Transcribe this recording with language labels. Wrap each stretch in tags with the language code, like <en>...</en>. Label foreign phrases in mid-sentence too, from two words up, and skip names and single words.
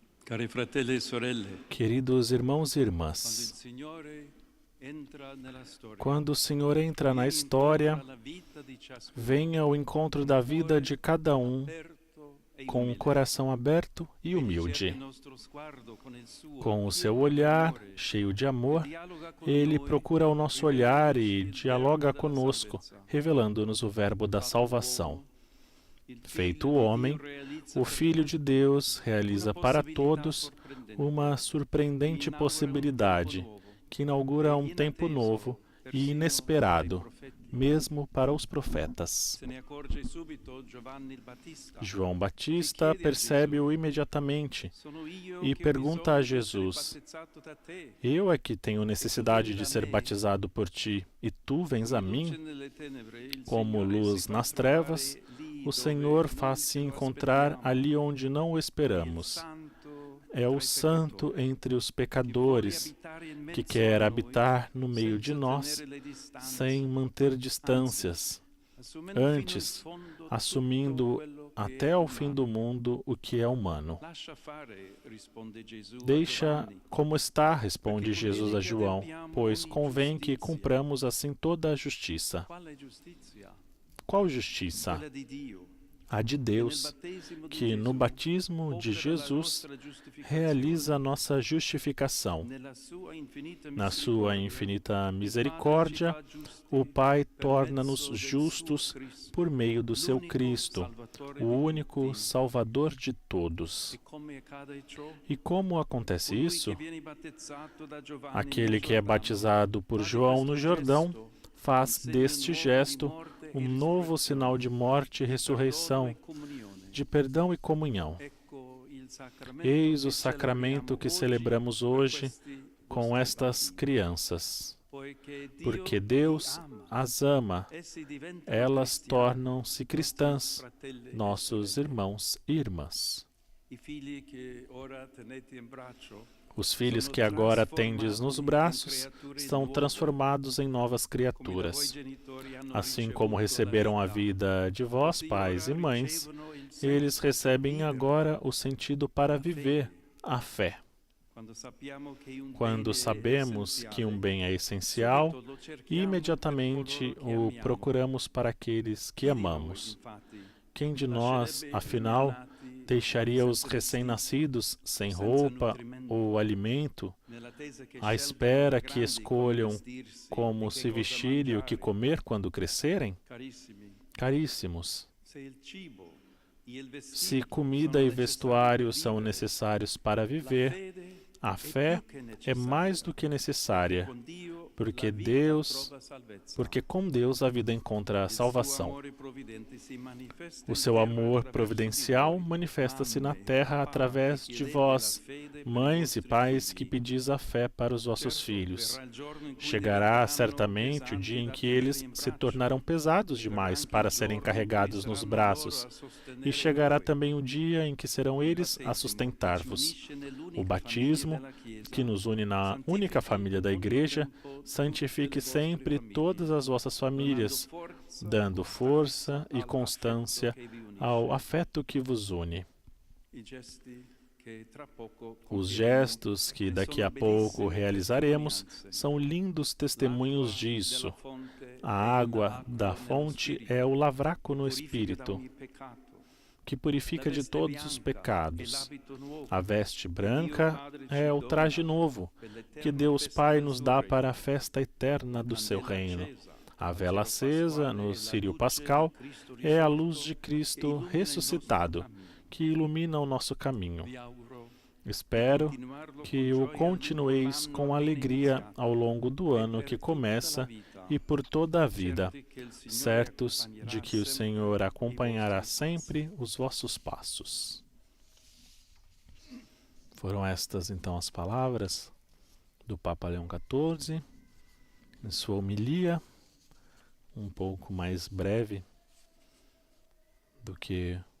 <it>Cari fratelli e sorelle,</it> <pt>Queridos irmãos e</pt> <it>quando il</it> <pt>irmãs,</pt> <it>Signore entra nella storia,</it> <pt>quando o Senhor entra na história,</pt> <it>alla vita di ciascuno,</it> <pt>venha ao encontro da vida de cada um</pt> <it>aperto e</it> <pt>com um</pt> <it>umile.</it> <pt>coração aberto e</pt> <it>Egli</it> <pt>humilde.</pt> <it>cerca il nostro sguardo con il suo</it> <pt>Com o seu</pt> <it>pieno</it> <pt>olhar</pt> <it>amore,</it> <pt>cheio de amor,</pt> <it>dialoga con</it> <pt>ele</pt> <it>noi,</it> <pt>procura o nosso olhar e</pt> <it>rivelandoci il</it> <pt>dialoga</pt> <it>verbo della</it> <pt>conosco,</pt> <it>salvezza.</it> <pt>revelando-nos o verbo da salvação.</pt> <it>Il</it> <pt>Feito</pt> <it>Figlio di</it> <pt>homem,</pt> <it>Dio realizza</it> <pt>o</pt> <it>per</it> <pt>Filho de Deus</pt> <it>tutti</it> <pt>realiza</pt> <it>una</it> <pt>para</pt> <it>possibilità</it> <pt>todos</pt> <it>sorprendente,</it> <pt>uma</pt> <it>che</it> <pt>surpreendente</pt> <it>inaugura</it> <pt>possibilidade um tempo novo, que inaugura um</pt> <it>e</it> <pt>tempo</pt> <it>inatteso</it> <pt>novo e</pt> <it>persino</it> <pt>inesperado,</pt> <it>dai profeti.</it> <pt>mesmo para os profetas.</pt> <it>Se ne accorge subito Giovanni il Battista.</it> <pt>João Batista percebe-o imediatamente</pt> <it>Sono io</it> <pt>e</pt> <it>che ho</it> <pt>pergunta a</pt> <it>bisogno di essere</it> <pt>Jesus:</pt> <it>battezzato da te.</it> <pt>Eu é que tenho necessidade de ser batizado por ti, e tu vens a mim?</pt> <it>Luce nelle tenebre, il</it> <pt>Como</pt> <it>Signore</it> <pt>luz</pt> <it>si fa</it> <pt>nas</pt> <it>trovare</it> <pt>trevas,</pt> <it>lì</it> <pt>o</pt> <it>dove</it> <pt>Senhor</pt> <it>non</it> <pt>faz-se</pt> <it>lo</it> <pt>encontrar</pt> <it>aspettiamo.</it> <pt>ali onde não o</pt> <it>Il</it> <pt>esperamos.</pt> <it>Santo</it> <pt>É</pt> <it>tra</it> <pt>o</pt> <it>i</it> <pt>Santo</pt> <it>peccatori,</it> <pt>entre os</pt> <it>che</it> <pt>pecadores,</pt> <it>vuole abitare in</it> <pt>que</pt> <it>mezzo</it> <pt>quer</pt> <it>a noi,</it> <pt>habitar no meio de</pt> <it>senza</it> <pt>nós,</pt> <it>tenere le distanze,</it> <pt>sem manter distâncias,</pt> <it>assumendo fino in</it> <pt>antes,</pt> <it>fondo tutto</it> <pt>assumindo</pt> <it>quello che</it> <pt>até</pt> <it>è</it> <pt>ao fim</pt> <it>umano.</it> <pt>do mundo o que é humano.</pt> <it>Lascia fare, risponde Gesù a</it> <pt>Deixa</pt> <it>Giovanni.</it> <pt>como está, responde Jesus a João, pois convém que cumpramos assim toda a justiça.</pt> <it>Quale giustizia?</it> <pt>Qual justiça?</pt> <it>Quella di Dio,</it> <pt>A de</pt> <it>che nel</it> <pt>Deus,</pt> <it>battesimo di</it> <pt>que no</pt> <it>Gesù</it> <pt>batismo de</pt> <it>opera la</it> <pt>Jesus</pt> <it>nostra giustificazione.</it> <pt>realiza a nossa justificação.</pt> <it>Nella sua infinita</it> <pt>Na sua</pt> <it>misericordia,</it> <pt>infinita</pt> <it>il</it> <pt>misericórdia,</pt> <it>Padre ci fa giusti</it> <pt>o Pai</pt> <it>per</it> <pt>torna-nos</pt> <it>mezzo del</it> <pt>justos</pt> <it>suo Cristo,</it> <pt>por meio do seu</pt> <it>l'unico</it> <pt>Cristo,</pt> <it>Salvatore</it> <pt>o</pt> <it>di</it> <pt>único</pt> <it>tutti.</it> <pt>Salvador de todos.</pt> <it>E come accade ciò?</it> <pt>E como acontece</pt> <it>Colui</it> <pt>isso?</pt> <it>che viene battezzato da Giovanni</it> <pt>Aquele</pt> <it>nel</it> <pt>que é</pt> <it>Giordano</it> <pt>batizado por</pt> <it>fa di</it> <pt>João no</pt> <it>questo</it> <pt>Jordão</pt> <it>gesto</it> <pt>faz</pt> <it>um segno</it> <pt>deste</pt> <it>nuovo di</it> <pt>gesto</pt> <it>morte e</it> <pt>um novo</pt> <it>risurrezione,</it> <pt>sinal de morte e</pt> <it>di</it> <pt>ressurreição,</pt> <it>perdono e comunione.</it> <pt>de perdão e comunhão.</pt> <it>Ecco il sacramento</it> <pt>Eis o</pt> <it>che</it> <pt>sacramento que</pt> <it>celebriamo</it> <pt>celebramos</pt> <it>oggi</it> <pt>hoje</pt> <it>per questi</it> <pt>com</pt> <it>vostri</it> <pt>estas</pt> <it>bambini.</it> <pt>crianças.</pt> <it>Poiché Dio</it> <pt>Porque</pt> <it>li</it> <pt>Deus</pt> <it>ama,</it> <pt>as ama,</pt> <it>essi diventano</it> <pt>elas</pt> <it>cristiani,</it> <pt>tornam-se</pt> <it>nostri</it> <pt>cristãs,</pt> <it>fratelli e</it> <pt>nossos</pt> <it>sorelle.</it> <pt>irmãos e irmãs.</pt> <it>I figli che ora tenete in braccio</it> <pt>Os filhos</pt> <it>sono</it> <pt>que agora</pt> <it>trasformati</it> <pt>tendes nos</pt> <it>in</it> <pt>braços</pt> <it>creature</it> <pt>são</pt> <it>nuove,</it> <pt>transformados em novas</pt> <it>come da voi</it> <pt>criaturas.</pt> <it>genitori hanno</it> <pt>Assim</pt> <it>ricevuto</it> <pt>como</pt> <it>la</it> <pt>receberam a</pt> <it>vita,</it> <pt>vida de vós,</pt> <it>così</it> <pt>pais e</pt> <it>ora</it> <pt>mães,</pt> <it>ricevono il</it> <pt>eles</pt> <it>senso</it> <pt>recebem</pt> <it>di vivere.</it> <pt>agora o sentido para viver, a fé.</pt> <it>Quando sappiamo che un</it> <pt>Quando</pt> <it>bene è</it> <pt>sabemos que um</pt> <it>essenziale,</it> <pt>bem é essencial,</pt> <it>subito lo cerchiamo</it> <pt>imediatamente</pt> <it>per coloro che</it> <pt>o</pt> <it>amiamo.</it> <pt>procuramos para aqueles que</pt> <it>Chi di noi,</it> <pt>amamos.</pt> <it>infatti,</it> <pt>Quem de nós,</pt> <it>lascerebbe i</it> <pt>afinal,</pt> <it>neonati</it> <pt>deixaria os</pt> <it>senza</it> <pt>recém-nascidos sem</pt> <it>senza</it> <pt>roupa</pt> <it>nutrimento,</it> <pt>ou alimento,</pt> <it>nell'attesa che</it> <pt>à</pt> <it>scelgano</it> <pt>espera</pt> <it>da</it> <pt>que</pt> <it>grandi</it> <pt>escolham</pt> <it>come vestirsi,</it> <pt>como</pt> <it>e che</it> <pt>se</pt> <it>cosa</it> <pt>vestir e o que</pt> <it>mangiare?</it> <pt>comer quando crescerem?</pt> <it>Carissimi,</it> <pt>Caríssimos,</pt> <it>se il cibo e il vestito</it> <pt>se comida</pt> <it>sono</it> <pt>e vestuário</pt> <it>necessari</it> <pt>são</pt> <it>per vivere,</it> <pt>necessários para</pt> <it>la</it> <pt>viver,</pt> <it>fede</it> <pt>a</pt> <it>è</it> <pt>fé</pt> <it>più che</it> <pt>é</pt> <it>necessaria,</it> <pt>mais do que necessária,</pt> <it>con Dio</it> <pt>porque</pt> <it>la vita</it> <pt>Deus,</pt> <it>trova salvezza.</it> <pt>porque com Deus a vida encontra a</pt> <it>Il suo</it> <pt>salvação.</pt> <it>amore providente si manifesta</it> <pt>O</pt> <it>in</it> <pt>seu</pt> <it>terra</it> <pt>amor</pt> <it>attraverso</it> <pt>providencial</pt> <it>di voi,</it> <pt>manifesta-se na</pt> <it>mamme,</it> <pt>terra</pt> <it>papà,</it> <pt>através</pt> <it>che</it> <pt>de</pt> <it>chiedete</it> <pt>vós,</pt> <it>la fede per i</it> <pt>mães e</pt> <it>vostri</it> <pt>pais que</pt> <it>figli.</it> <pt>pedis a fé para os vossos</pt> <it>Certo,</it> <pt>filhos.</pt> <it>verrà il giorno in cui</it> <pt>Chegará</pt> <it>diventeranno</it> <pt>certamente o</pt> <it>pesanti</it> <pt>dia em</pt> <it>da</it> <pt>que</pt> <it>tenere</it> <pt>eles</pt> <it>in</it> <pt>se</pt> <it>braccio.</it> <pt>tornarão pesados</pt> <it>Verrà</it> <pt>demais</pt> <it>anche</it> <pt>para</pt> <it>il</it> <pt>serem</pt> <it>giorno in cui</it> <pt>carregados nos</pt> <it>saranno</it> <pt>braços.</pt> <it>loro a sostenere</it> <pt>E chegará</pt> <it>voi.</it> <pt>também o dia em que serão eles a</pt> <it>Battesimo</it> <pt>sustentar-vos.</pt> <it>che ci unisce nell'unica</it> <pt>O batismo,</pt> <it>famiglia della Chiesa,</it> <pt>que nos une na</pt> <it>santifichi</it> <pt>única família da</pt> <it>in ogni</it> <pt>Igreja,</pt> <it>tempo</it> <pt>santifique</pt> <it>tutte le vostre</it> <pt>sempre</pt> <it>famiglie,</it> <pt>todas as vossas famílias, dando força e</pt> <it>all'affetto</it> <pt>constância</pt> <it>che vi unisce.</it> <pt>ao afeto que vos une.</pt> <it>I gesti che tra poco</it> <pt>Os</pt> <it>compieremo</it> <pt>gestos que daqui a</pt> <it>sono</it> <pt>pouco</pt> <it>bellissime</it> <pt>realizaremos</pt> <it>testimonianze.</it> <pt>são lindos testemunhos</pt> <it>L'acqua</it> <pt>disso.</pt> <it>della fonte</it> <pt>A</pt> <it>è</it> <pt>água</pt> <it>il</it> <pt>da</pt> <it>lavacro</it> <pt>fonte</pt> <it>nello</it> <pt>é o lavraco no</pt> <it>spirito, purifica da</it> <pt>espírito,</pt> <it>ogni peccato.</it> <pt>que purifica</pt> <it>La</it> <pt>de</pt> <it>veste</it> <pt>todos os</pt> <it>bianca</it> <pt>pecados.</pt> <it>è l'abito nuovo</it> <pt>A veste</pt> <it>che Dio</it> <pt>branca</pt> <it>Padre ci</it> <pt>é o</pt> <it>dona</it> <pt>traje novo</pt> <it>per l'eterna</it> <pt>que Deus</pt> <it>festa</it> <pt>Pai</pt> <it>del</it> <pt>nos</pt> <it>suo</it> <pt>dá</pt> <it>regno.</it> <pt>para a festa eterna do seu</pt> <it>Candela</it> <pt>reino.</pt> <it>accesa,</it> <pt>A vela</pt> <it>al cielo</it> <pt>acesa</pt> <it>pasquale,</it> <pt>no</pt> <it>la</it> <pt>Círio</pt> <it>luce</it> <pt>Pascal</pt> <it>di Cristo</it> <pt>é a</pt> <it>risorto</it> <pt>luz de</pt> <it>che</it> <pt>Cristo</pt> <it>illumina il nostro</it> <pt>ressuscitado,</pt> <it>cammino.</it> <pt>que ilumina o nosso caminho.</pt> <it>Vi auguro</it> <pt>Espero</pt> <it>continuarlo</it> <pt>que</pt> <it>con</it> <pt>o</pt> <it>gioia</it> <pt>continueis</pt> <it>lungo</it> <pt>com</pt> <it>l'anno appena</it> <pt>alegria</pt> <it>iniziato</it> <pt>ao longo do</pt> <it>e</it> <pt>ano</pt> <it>per</it> <pt>que</pt> <it>tutta la</it> <pt>começa</pt> <it>vita,</it> <pt>e por toda a vida,</pt> <it>certi che il Signore</it> <pt>certos de</pt> <it>accompagnerà</it> <pt>que o</pt> <it>sempre</it> <pt>Senhor</pt> <it>i</it> <pt>acompanhará</pt> <it>vostri passi.</it> <pt>sempre os vossos passos. Foram estas então as palavras do Papa Leão XIV, em sua homilia, um pouco mais breve do que</pt>